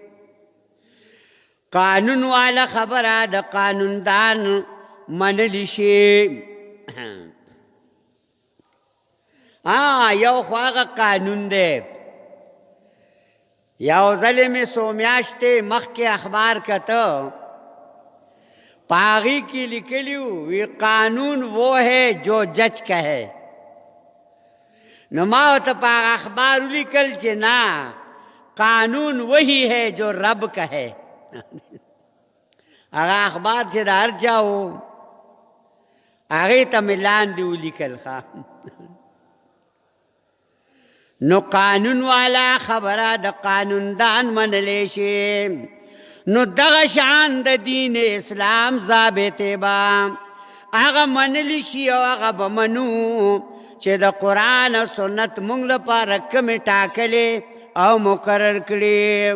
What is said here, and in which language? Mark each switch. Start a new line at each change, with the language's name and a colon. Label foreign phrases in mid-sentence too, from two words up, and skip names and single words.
Pashto: قانون والا خبره د قانوندان منلی شي. یو خو هغه قانون دی. یو ځلې مې څو میاشتې مخکې اخبار کته په هغې کې لیکلي وي
Urdu: قانون وہ ہے جو جج کہے.
Pashto: نو ما ورته په هغه اخبار ولیکل چې نه
Urdu: قانون وہی ہے جو رب کہے.
Pashto: هغه اخبار چې د هر چا و هغې ته مې لاندې ولیکل. نو قانون والا خبره د قانوندان منلی شي. نو دغه شان د دین اسلام ضابطې به هغه منلی شي او هغه به منو چې د قرآن او سنت مونږ لپاره کومې ټاکلې او مقرر کړي.